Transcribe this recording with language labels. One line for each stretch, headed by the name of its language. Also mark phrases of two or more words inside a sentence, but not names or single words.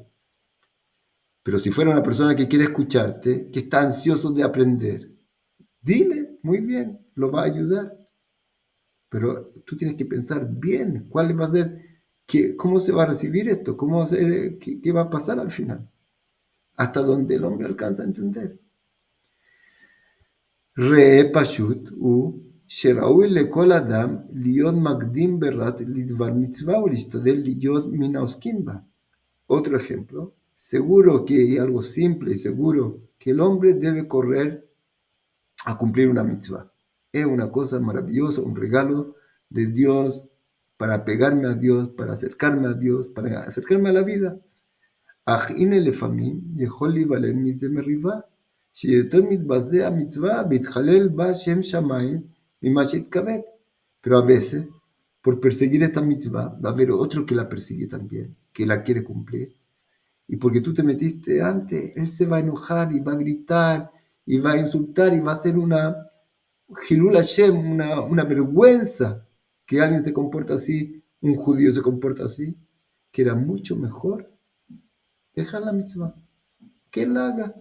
Spanish: Pero si fuera una persona que quiere escucharte, que está ansioso de aprender, dile, muy bien, lo va a ayudar. Pero tú tienes que pensar bien cuál va a ser, cómo se va a recibir esto, cómo va a ser, qué va a pasar al final. Hasta donde el hombre alcanza a entender.
Hebrew: רה פשוט שראוי לכל אדם להיות מקדים ברת לדבר מצווה ולהשתדל להיות מן העוסקים בה.
Spanish: Otro ejemplo, seguro que hay algo simple y seguro que el hombre debe correr a cumplir una mitzvah. Es una cosa maravillosa, un regalo de Dios para pegarme a Dios, para acercarme a la vida.
Hebrew: אך הנה לפעמים יכול להיוולד מזה מריבה, שיותר מתבזה המצווה והתחלל בה שם שמיים ממה שהתכוון.
Spanish: Pero a veces, por perseguir esta mitzvah, va a haber otro que la persigue también, que la quiere cumplir. Y porque tú te metiste antes, él se va a enojar y va a gritar y va a insultar y va a hacer una
Hebrew: חילול השם,
Spanish: una vergüenza que alguien se comporta así, un judío se comporta así, que era mucho mejor dejar la mitzvah, que él la haga.